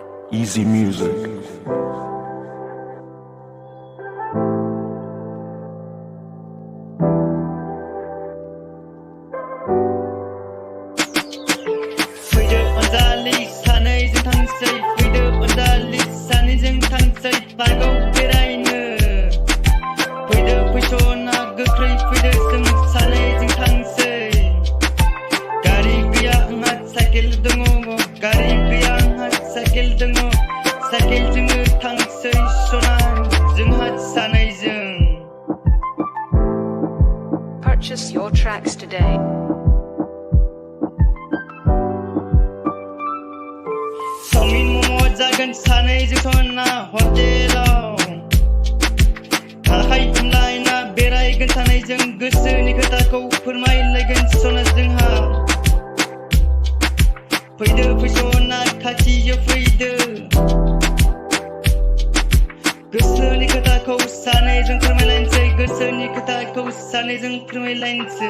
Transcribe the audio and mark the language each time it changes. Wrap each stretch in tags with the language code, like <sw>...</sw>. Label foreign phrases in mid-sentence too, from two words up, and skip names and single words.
<en>Easy music.</en> <brx>Bodo Anjali सानैजों थांसै Bodo Anjali सानैजों थांसै पार्कआव बेरायनो फैदो फैस'ना गोख्रै फैदो जों सानैजों थांसै गारि गैया आंहा साइकेल दङ गारि गैया आंहा साइकेल दङ साइकेलजोंनो थांसै सना जोंहा सानैजों</brx> <en>Purchase your tracks today.</en> <brx>चाउमिन मम' जागोन सानैजों सना हटेलाव आखाइ हमलायना बेरायगोन सानैजों गोसोनि खोथाखौ फोरमायलायगोन सना जोंहा फैदो फैस'ना खाथियाव फैदो गोसोनि खोथाखौ सानैजों फोरमायलायनोसै गोसोनि खोथाखौ सानैजों फोरमायलायनोसै</brx>